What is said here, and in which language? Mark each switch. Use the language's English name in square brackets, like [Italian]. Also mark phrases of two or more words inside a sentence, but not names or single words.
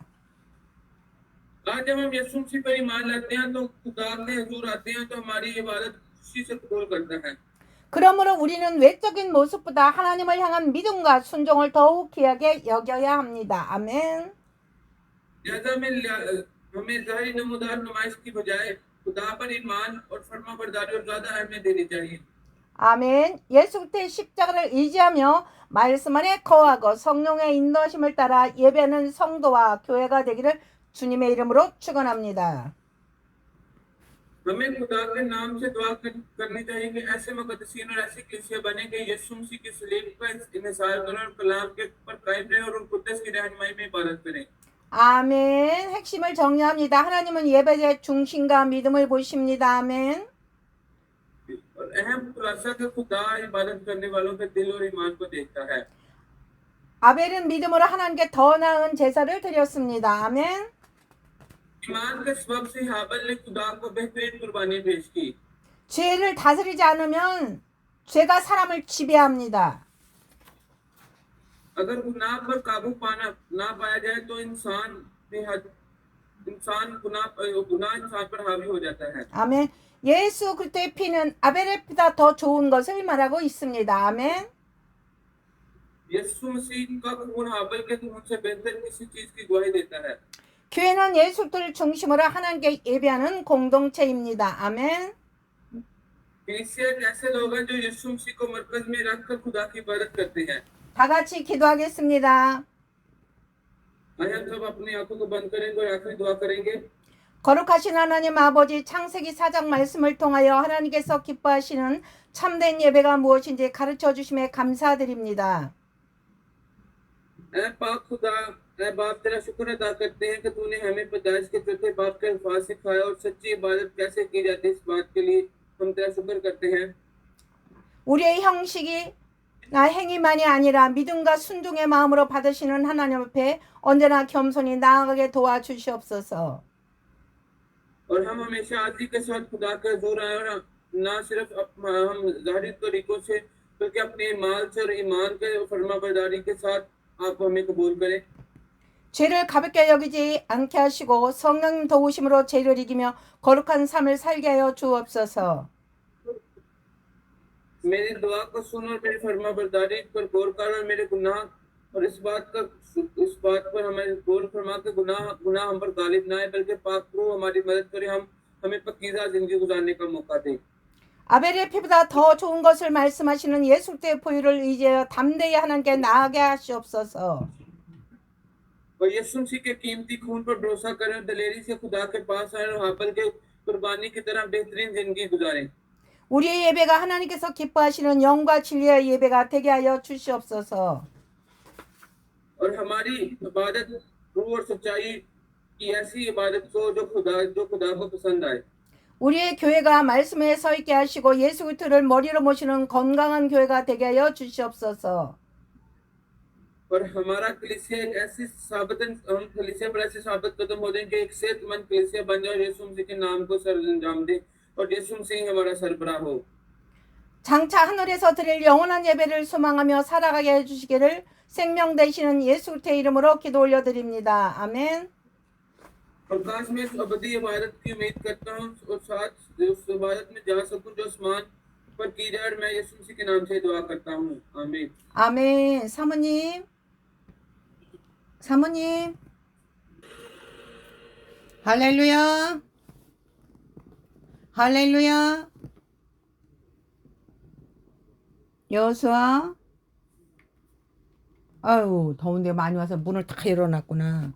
[Urdu] آج جب ہم یسوع مسیح پر ایمان لاتے ہیں تو خدا کے حضور آتے ہیں تو ہماری عبادت خوشی سے قبول کرتا ہے. [Korean] 그러므로 우리는 외적인 모습보다 하나님을 향한 믿음과 순종을 더욱 귀하게 여겨야 합니다. 아멘. [Urdu] لہٰذا ہمیں ظاہری نمودار نمائش کی بجائے خدا پر ایمان اور فرمانبرداری اور زیادہ اہمیت دینی چاہیے. [Korean] 아멘. 예수 그리스도의 십자가를 의지하며 말씀 안에 거하고 성령의 인도하심을 따라 예배하는 성도와 교회가 되기를 주님의 이름으로 축원합니다. [Urdu] ہمیں خدا کے نام سے دعا کرنی چاہیے کہ ایسے مقدسین اور ایسی کلیسیا بنے کہ یسوع مسیح کی صلیب کا انحصار کریں اور کلام کے پر قائم رہیں اور ان قدس کی رہنمائی میں عبادت کریں. [Korean] 아멘. 핵심을 정리합니다. 하나님은 예배의 중심과 믿음을 보십니다. 아멘. [Urdu] اور اہم خلاصہ کہ خدا عبادت کرنے والوں کے دل اور ایمان کو دیکھتا ہے. [Korean] 아벨은 믿음으로 하나님께 더 나은 제사를 드렸습니다. 아멘. [Urdu] ایمان کے سبب سے ہابیل نے خدا کو بہترین قربانی پیش کی. [Korean] 죄를 다스리지 않으면 죄가 사람을 지배합니다. [Urdu] اگر گناہ پر قابو نہ پایا جائے تو انسان گناہ انسان پر حاوی ہو جاتا ہے. [Korean] 아멘. 예수 그리스도의 피는 아벨의 피보다 더 좋은 것을 말하고 있습니다. 아멘. [Urdu] یسوع مسیح کا خون ہابیل کے خون سے بہتر کسی چیز کی گواہی دیتا ہے. [Korean] 교회는 예수를 중심으로 하나님께 예배하는 공동체입니다. 아멘. [Urdu] کلیسیا ایک ایسے لوگ ہیں جو یسوع مسیح کو مرکز میں رکھ کر خدا کی عبادت کرتے ہیں. [Korean] 다 같이 기도하겠습니다. [Urdu] آئیے ہم سب اپنی آنکھوں کو بند کریں گے اور آخری دعا کریں گے. [Korean] 거룩하신 하나님 아버지, 창세기 4장 말씀을 통하여 하나님께서 기뻐하시는 참된 예배가 무엇인지 가르쳐 주심에 감사드립니다. [Urdu] اے پاک خدا، اے باپ تیرا شکر ادا کرتے ہیں کہ تو نے ہمیں پیدائش کے چوتھے باپ کے الفاظ سکھایا اور سچی عبادت کیسے کی جاتی ہے اس بات کے لیے ہم تیرا شکر کرتے ہیں. [Korean] 우리의 형식이 나 행위만이 아니라 믿음과 순종의 마음으로 받으시는 하나님 앞에 언제나 겸손히 나아가게 도와주시옵소서. [Urdu] اور ہم ہمیشہ آدی کے ساتھ خدا کا حضور آئے اور نہ صرف ہم ظاہری طریقوں سے بلکہ اپنے ایمان سے اور ایمان کے فرمانبرداری کے ساتھ آپ ہمیں قبول کریں. [Korean] 죄를 가볍게 여기지 않게 하시고 성령 도우심으로 죄를 이기며 거룩한 삶을 살게 하여 주옵소서. [Urdu] میری دعا کو سن اور میری فرمانبرداری پر غور کر اور میرے گناہ اور اس بات پر ہمیں غور فرما کے گناہ ہم پر غالب نہ آئے بلکہ پاک روح ہماری مدد کرے، ہمیں پاکیزہ زندگی گزارنے کا موقع دے. [Korean] 아벨의 피보다 더 좋은 것을 말씀하시는 예수 그리스도의 보혈을 의지하여 담대히 하나님께 나아가게 하시옵소서. [Urdu] اور یسوع مسیح کے قیمتی خون پر بھروسہ کریں اور دلیری سے خدا کے پاس آئے اور ہابیل کے قربانی کی طرح بہترین زندگی گزاریں. [Korean] 우리의 예배가 하나님께서 기뻐하시는 영과 진리의 예배가 되게 하여 주시옵소서. [Urdu] اور ہماری عبادت روح اور سچائی کی ایسی عبادت کو جو خدا کو پسند آئے. [Korean] 우리의 교회가 말씀에 서 있게 하시고 예수 그리스도를 머리로 모시는 건강한 교회가 되게 하여 주시옵소서. [Urdu] اور ہمارا کلیسیا ایک ایسی ہم کلیسیا پر ایسے ثابت قدم ہو جائیں کہ ایک صحت مند کلیسیا بن جائے، یسوع مسیح کے نام کو سر انجام دے اور یسوع مسیح ہمارا سربراہ ہو. [Korean] 장차 하늘에서 드릴 영원한 예배를 소망하며 살아가게 해주시기를 생명 되시는 예수 그리스도의 이름으로 기도 올려드립니다. 아멘. [Urdu] اور کاش میں اس ابدی عبادت کی امید کرتا ہوں اور ساتھ اس عبادت میں جا سکوں جو آسمان پر کی جائے اور میں یسوع مسیح کے نام سے دعا کرتا ہوں. आमीन। [Korean] 아멘. 사모님. 할렐루야. 할렐루야. 여수아. 아유, 더운데 많이 와서 문을 다 열어놨구나.